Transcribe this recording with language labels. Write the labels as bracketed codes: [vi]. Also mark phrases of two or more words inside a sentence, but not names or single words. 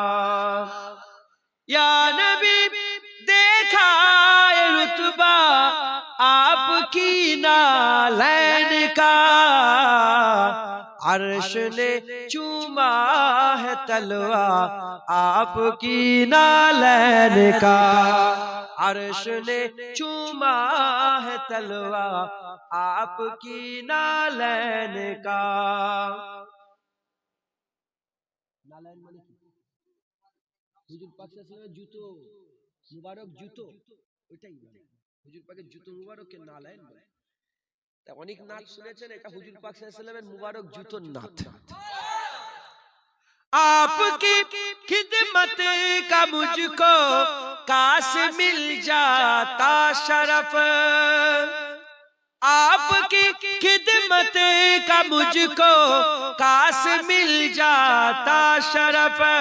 [ur] یا نبی دیکھا رتبہ آپ کی نالین کا، عرش نے چوما ہے تلوا آپ کی نالین کا، عرش نے چوما ہے تلوا آپ کی نالین کا۔ [bn] نالین মানে কি؟ হুজুর পাক [ar] صلى الله عليه [bn] জুতো মুবারক জুতো ওইটাই বলে, হুজুর পাকের জুতো মুবারককে নালাইন বলে। তা অনেক নাত শুনেছেন, এটা হুজুর পাক [ar] صلى الله عليه وسلم [bn] মুবারক জুতোর নাত। [ur] آپ کی خدمت کا مجھ کو کاش مل جاتا شرف، آپ کی خدمت کا مجھ کو کاش مل جاتا شرف،